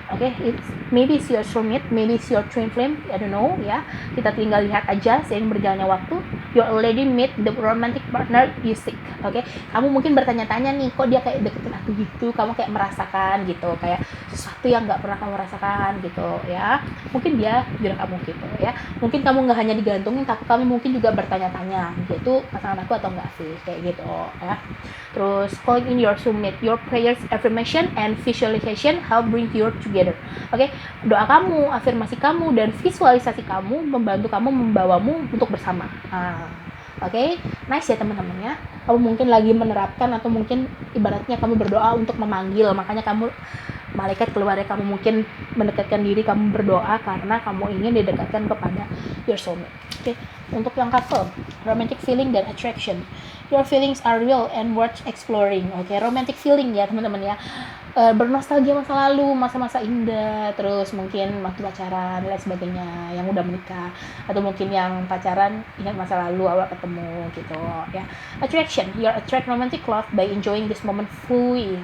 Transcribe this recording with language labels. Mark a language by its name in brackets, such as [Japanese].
[English] Okay, maybe it's your soulmate, maybe it's your twin flame, I don't know ya. [Indonesian] Kita tinggal lihat aja seiring berjalannya waktu. [English] You already meet the romantic partner you seek. [Indonesian] Oke, kamu mungkin bertanya-tanya nih, kok dia kayak deketin aku gitu, kamu kayak merasakan gitu, kayak sesuatu yang nggak pernah kamu rasakan gitu ya. Mungkin dia bilang kamu gitu ya. Mungkin kamu nggak hanya digantungin, tapi kamu mungkin juga bertanya-tanya, gitu pasangan aku atau enggak sih, kayak gitu ya. [English] Terus calling in your soulmate, your prayers, affirmation, and visualization help bring you together. [Indonesian] Oke, doa kamu, afirmasi kamu, dan visualisasi kamu membantu kamu, membawamu untuk bersama. Oke, nice ya teman-teman ya. Kamu mungkin lagi menerapkan atau mungkin ibaratnya kamu berdoa untuk memanggil, makanya kamu malaikat keluarga kamu mungkin mendekatkan diri, kamu berdoa karena kamu ingin didekatkan kepada [English] your soulmate. [Indonesian] Oke, untuk yang couple, [English] romantic feeling [Indonesian] dan attraction. [English] Your feelings are real and worth exploring. [Indonesian] Oke, [English] romantic feeling [Indonesian] ya teman-teman ya. Bernostalgia masa lalu, masa-masa indah, terus mungkin waktu pacaran dan lain sebagainya, yang udah menikah, atau mungkin yang pacaran ingat masa lalu awal ketemu gitu ya. [English] Attraction, you attract romantic love by enjoying this moment fully.